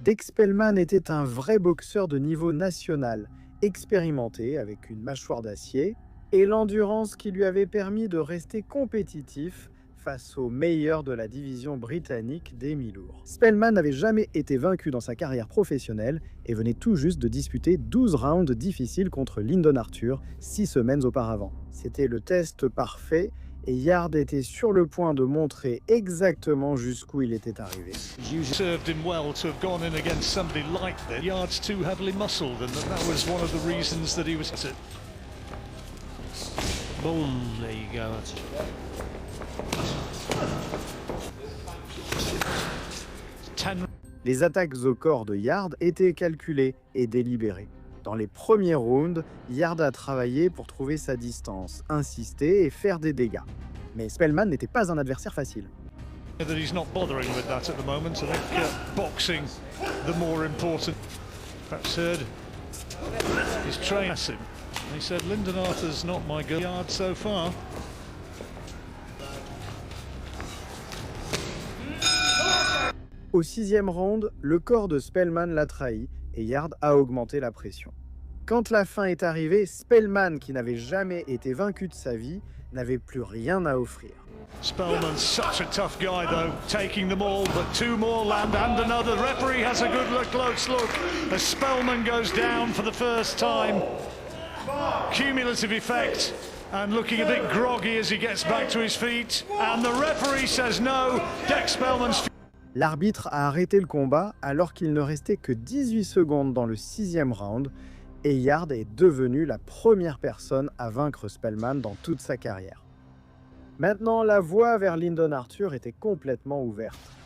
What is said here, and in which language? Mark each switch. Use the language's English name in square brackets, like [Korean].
[French] Dick Spellman était un vrai boxeur de niveau national, expérimenté avec une mâchoire d'acier et l'endurance qui lui avait permis de rester compétitif face aux meilleurs de la division britannique des mi-lourds. Spellman n'avait jamais été vaincu dans sa carrière professionnelle et venait tout juste de disputer 12 rounds difficiles contre Lyndon Arthur 6 semaines auparavant. C'était le test parfait et Yarde était sur le point de montrer exactement jusqu'où il était arrivé. [English] Served him well to have gone in against somebody like that. Yard's too heavily muscled, and that was one of the reasons that he was. Boom, there you go. [French] Les attaques au corps de Yarde étaient calculées et délibérées. Dans les premiers rounds, Yarde a travaillé pour trouver sa distance, insister et faire des dégâts. Mais Spellman n'était pas un adversaire facile. [English] That he's not bothering with that at the moment. I think boxing, the more important. Perhaps heard his trainer. He said, Lyndon Arthur's not my guard so far. [French] Au 6e round, le corps de Spellman l'a trahi et Yarde a augmenté la pression. Quand la fin est arrivée, Spellman, qui n'avait jamais été vaincu de sa vie, n'avait plus rien à offrir. [English] Spellman's such a tough guy though, taking them all, but 2 more land and another. The referee has a good look, close look as Spellman goes down for the first time. Cumulative effect and looking a bit groggy as he gets back to his feet. And the referee says no, Dick Spellman's... [French] L'arbitre a arrêté le combat alors qu'il ne restait que 18 secondes dans le 6e round et Yarde est devenu la première personne à vaincre Spellman dans toute sa carrière. Maintenant, la voie vers Lyndon Arthur était complètement ouverte.